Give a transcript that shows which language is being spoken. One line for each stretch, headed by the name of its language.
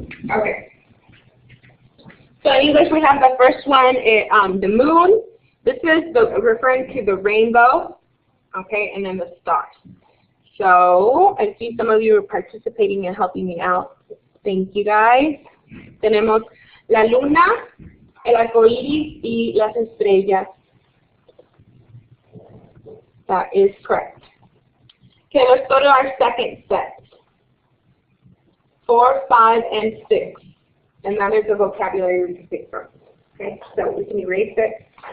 English: Okay. So in English we have the first one, the moon. This is referring to the rainbow, okay, and then the stars. So I see some of you are participating and helping me out. Thank you guys.
Spanish: Tenemos la luna, el arco iris y las estrellas.
English: That is correct. Okay, let's go to our second set. 4, 5, and 6. And that is the vocabulary we can pick from. Okay, so we can erase it.